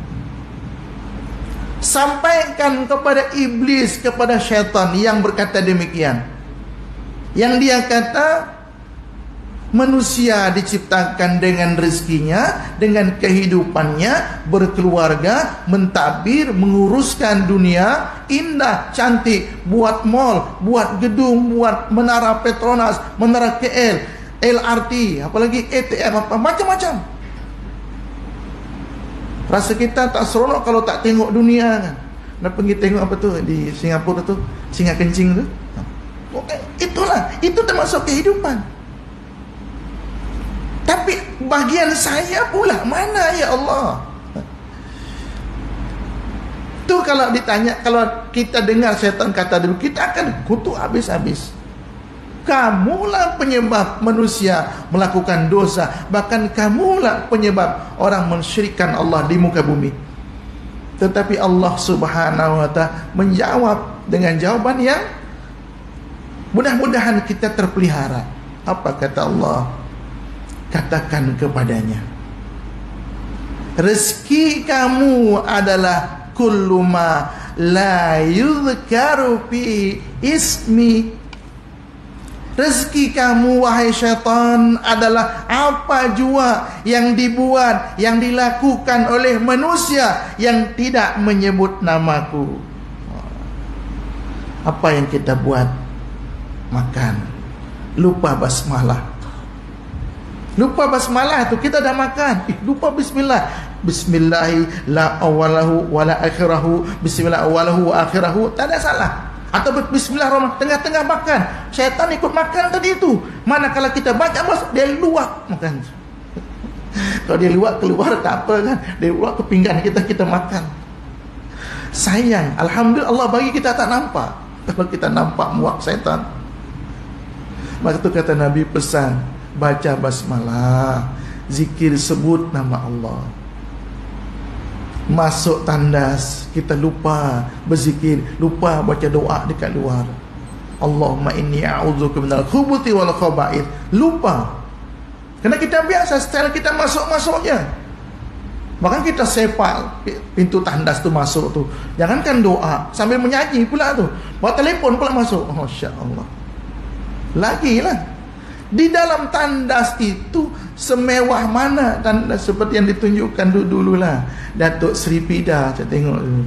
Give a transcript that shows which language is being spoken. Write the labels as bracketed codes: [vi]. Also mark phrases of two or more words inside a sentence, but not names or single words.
[ms] kepada iblis, kepada syaitan yang berkata demikian, yang dia kata manusia diciptakan dengan rezekinya, dengan kehidupannya, berkeluarga, mentadbir, menguruskan dunia, indah, cantik, buat mall, buat gedung, buat menara Petronas, menara KL, LRT, apalagi ATM, apa macam-macam. Rasa kita tak seronok kalau tak tengok dunia kan. Nak pergi tengok apa tu di Singapura tu, singa kencing tu. Itulah, itu termasuk kehidupan. Tapi bagian saya pula mana ya Allah? Tu kalau ditanya, kalau kita dengar syaitan kata dulu, kita akan kutuk habis-habis. Kamulah penyebab manusia melakukan dosa, bahkan kamulah penyebab orang mensyirikkan Allah di muka bumi. Tetapi Allah [ar] سبحانه وتعالى [ms] menjawab dengan jawaban yang mudah-mudahan kita terpelihara. Apa kata Allah? Katakan kepadanya, rezeki kamu adalah [ar] كل ما لا يذكر في اسمي. [ms] Rezeki kamu wahai syaitan adalah apa jua yang dibuat, yang dilakukan oleh manusia yang tidak menyebut namaku. Apa yang kita buat? Makan, lupa basmalah. Lupa basmalah tu kita dah makan, lupa bismillah. [ar] بسم الله لا أوله ولا آخره، بسم الله أوله وآخره, [ms] tak ada salah. Atau bismillahirrahmanirrahim, tengah-tengah makan, syaitan ikut makan tadi itu. Manakala kita baca bos, dia luak makan. Kalau dia luak keluar tak apa kan, dia luak ke pinggan kita makan. Sayang, alhamdulillah Allah bagi kita tak nampak. Kalau kita nampak muak syaitan. Maka tu kata Nabi pesan, baca basmalah, zikir, sebut nama Allah. Masuk tandas, kita lupa berzikir, lupa baca doa dekat luar. [ar] اللهم إني أعوذك من الخبث والخبائث. [ms] Lupa. Kerana kita biasa style kita masuk-masuknya. Bahkan kita sepak pintu tandas tu masuk tu. Jangankan doa, sambil menyanyi pula tu. Bawa telefon pula masuk. Oh, masya-Allah. Lagilah. Di dalam tandas itu semewah mana tandas seperti yang ditunjukkan dulu-dululah Datuk Seri Pida, saya tengok dulu.